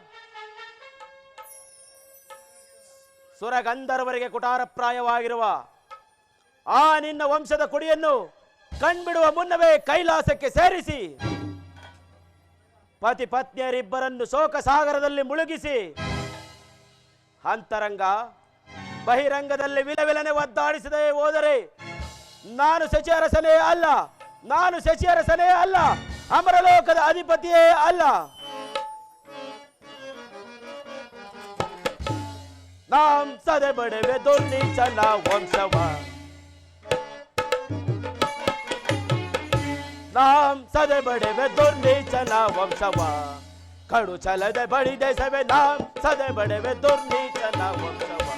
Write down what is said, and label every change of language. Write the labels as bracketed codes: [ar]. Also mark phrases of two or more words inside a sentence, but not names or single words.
[kn] ಸುರಗಂಧರ್ವರಿಗೆ ಕುಟಾರಪ್ರಾಯವಾಗಿರುವ ಆ ನಿನ್ನ ವಂಶದ ಕುಡಿಯನ್ನು ಕಣ್ಬಿಡುವ ಮುನ್ನವೇ ಕೈಲಾಸಕ್ಕೆ ಸೇರಿಸಿ ಪತಿ ಪತ್ನಿಯರಿಬ್ಬರನ್ನು ಶೋಕ ಸಾಗರದಲ್ಲಿ ಮುಳುಗಿಸಿ ಅಂತರಂಗ ಬಹಿರಂಗದಲ್ಲಿ ವಿಲವಿಲನೆ ಒದ್ದಾಡಿಸದೆ ಹೋದರೆ ನಾನು ಶಚಿಯರಸನೇ ಅಲ್ಲ, ನಾನು ಶಚಿಯರಸನೇ ಅಲ್ಲ, ಅಮರಲೋಕದ ಅಧಿಪತಿಯೇ ಅಲ್ಲ. ನಾಂ ಸದೆ ಬಡವೆ ದುರ್ನೀಚನ ವಂಶವ, ನಾಂ ಸದೆ ಬಡವೆ ದುರ್ನೀಚನ ವಂಶವ, ಕಡು ಚಲದೆ ಬಡಿದೆ ಸವೆ ನಾಂ ಸದೆ ಬಡವೆ ದುರ್ನೀಚನ ವಂಶವ.